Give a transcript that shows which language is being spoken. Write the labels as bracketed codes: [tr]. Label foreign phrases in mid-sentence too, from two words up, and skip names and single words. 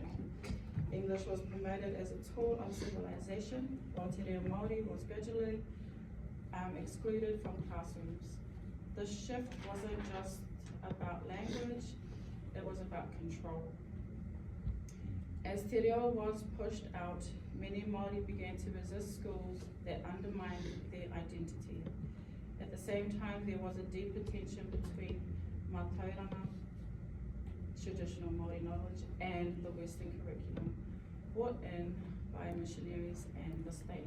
[en] English was promoted as a tool of civilization, while Te Reo Māori was gradually excluded from classrooms. The shift wasn't just about language, it was about control. As te reo was pushed out, many Māori began to resist schools that undermined their identity. At the same time, there was a deeper tension between mātauranga, traditional Māori knowledge, and the Western curriculum brought in by missionaries and the state.